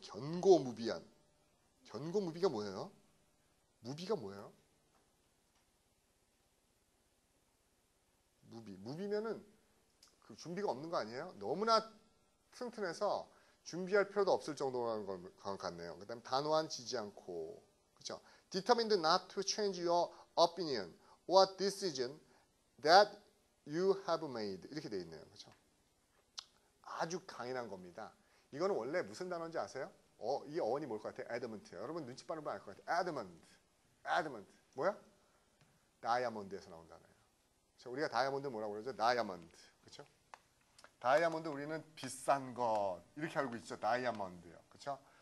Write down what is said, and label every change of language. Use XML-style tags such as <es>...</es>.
<ko>견고무비한. 견고무비가 뭐예요? 무비가 뭐예요? 무비면은 그 준비가 없는 거 아니에요? 너무나 튼튼해서 준비할 필요도 없을 정도라는 것 같네요. 그다음 단호한 지지 않고, 그렇죠?</ko> <en>Determined not to change your opinion or decision that you have made.</en> <ko>이렇게 돼 있네요. 그렇죠? 아주 강인한 겁니다. 이거는 원래 무슨 단어인지 아세요? 이 어원이 뭘 것 같아요? adamant. 여러분 눈치 빠르면 알 것 같아요. adamant. 뭐야? 다이아몬드에서 나온 단어예요. 그렇죠? 우리가 다이아몬드 뭐라고 그러죠? 다이아몬드. 그렇죠? 다이아몬드 우리는 비싼 것 이렇게 알고 있죠. 다이아몬드요. 그렇죠?</ko>